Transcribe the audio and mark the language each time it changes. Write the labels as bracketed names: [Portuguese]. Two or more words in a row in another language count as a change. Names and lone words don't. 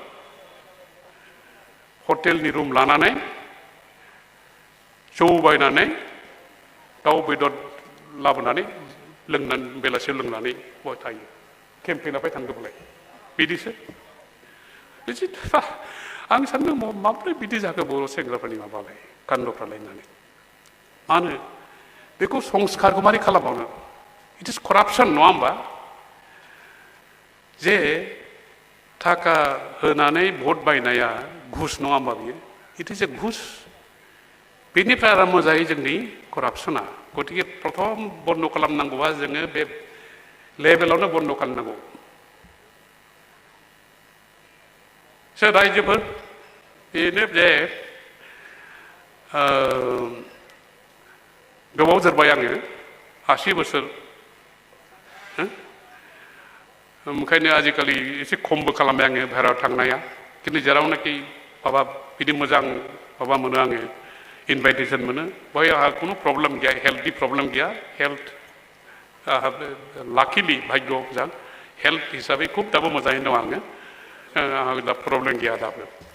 [Bodo] हटेलनि रुम लानानै जौ बायनानै दाउ बेदर लाबोनानै लोंनानै बेलासियाव लोंनानै बहाय थायो केम्पेइनावहाय थांदोंमोनलाय बिदिसो आं सानदों माब्रै बिदि जाखो बर' सेंग्राफोरनि माबालाय कान्दफ्रालाय होननानै मानो बेखौ संस्कारखौ मारै खालामबावनो [English] it is corruption [Bodo] नङा होमबा जे थाखा होनानै भट बायनाया घुस नङा होमबा बियो [English] it is a [Bodo] घुस बेनिफ्राय आराम्भ जायो जोंनि करापसना गतिके प्रथम बन्द खालामनांगौबा जोङो बे लेभेलावनो बन्द खालामनांगौ सोर रायजोफोर बेनो जे गोबाव जोरबाय आङो 80 बोसोर ओंखायनो आजिखालि एसे खमबो खालामबाय आङो बाहेरायाव थांनाया खिन्थु जेरावनाखि माबा बिदि मोजां माबा मोनो आङो इनभाइटेसन मोनो बेवहाय आंहा खुनु प्रब्लेम गैया हेल्थनि प्रब्लेम गैया हेल्थ लाकिलि भाग्य मोजां हेल्थ हिसाबै खुब दाबो मोजाङैनो दं आङो आंहा दा प्रब्लेम गैया दाबो